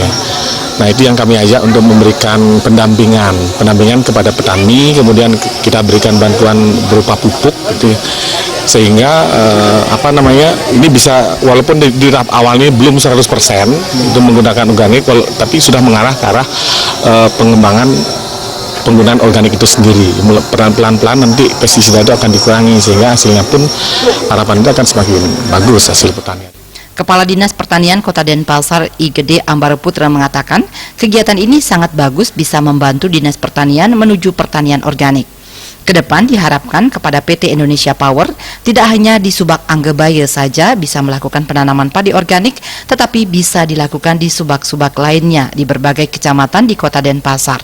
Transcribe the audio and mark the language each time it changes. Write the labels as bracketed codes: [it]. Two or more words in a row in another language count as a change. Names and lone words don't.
[id] Nah, itu yang kami ajak untuk memberikan pendampingan kepada petani, kemudian kita berikan bantuan berupa pupuk, gitu, sehingga ini bisa, walaupun di tahap awal ini belum 100% itu menggunakan organik, tapi sudah mengarah ke arah pengembangan penggunaan organik itu sendiri. Pelan-pelan nanti pestisida itu akan dikurangi sehingga hasilnya pun harapan itu akan semakin bagus hasil pertanian. Kepala Dinas Pertanian Kota Denpasar I Gede Ambara Putra mengatakan kegiatan ini sangat bagus bisa membantu Dinas Pertanian menuju pertanian organik. Kedepan diharapkan kepada PT Indonesia Power tidak hanya di Subak Anggebaya saja bisa melakukan penanaman padi organik, tetapi bisa dilakukan di subak-subak lainnya di berbagai kecamatan di Kota Denpasar.